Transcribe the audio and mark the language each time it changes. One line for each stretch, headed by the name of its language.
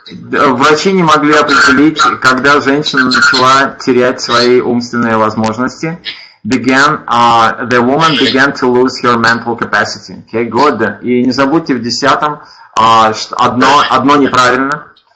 Russian: Врачи не могли определить, когда женщина начала терять свои умственные возможности.
English: The woman began to lose her mental capacity. Okay, good.
Russian: И не забудьте в 10-м одно неправильно.